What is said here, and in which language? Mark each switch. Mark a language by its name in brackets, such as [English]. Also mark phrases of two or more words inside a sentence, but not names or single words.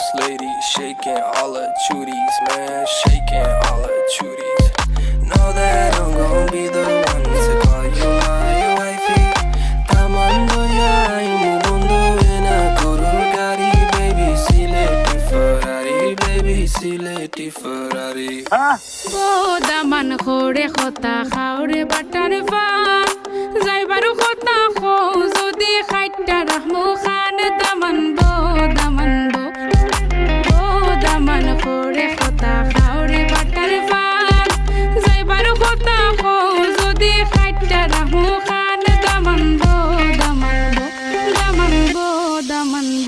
[English] lady shaking all her chuties man shaking all her chuties know that I'm gonna be the one to call you my wifey [Sylheti] তামান্দো ইয়া ইমু বন্দো এনা গুরুর গারি [English] baby sileti ferrari [Sylheti] ও দামান খোড়ে খতা খাওরে বাটার ফান যাইবারু খতা খো যদি খাইটা রাহমু খান দামান বো ও দামান খোড়ে খতা খাওরে বাটার ফান যাইবারু খতা খো যদি খাইটা রাহমু খান দামান বো দামান বো